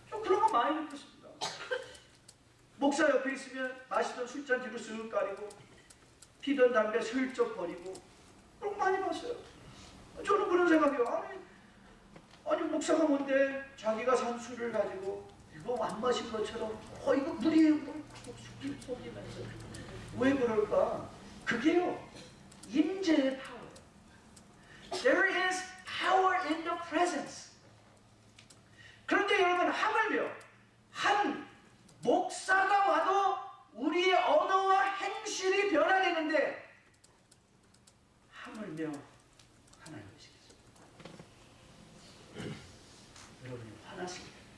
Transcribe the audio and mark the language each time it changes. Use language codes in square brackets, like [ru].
[ko] 좀 그런 거 많이 느꼈습니다. 목사 옆에 있으면 마시던 술잔 뒤로 쓱 가리고 피던 담배 슬쩍 버리고 그런 거 많이 봤어요. 저는 그런 생각이에요. 아니 목사가 뭔데 자기가 산 술을 가지고 이거 안 마신 것처럼 이거 물이에요. 속이면서 왜 그럴까? 그게요 임재의 파워예요. [en] There is power in the presence. [ko] 그런데 여러분 하물며 한 목사가 와도 우리의 언어와 행실이 변화되는데 하물며 하나님 오시겠습니다. 여러분이 화나십니다.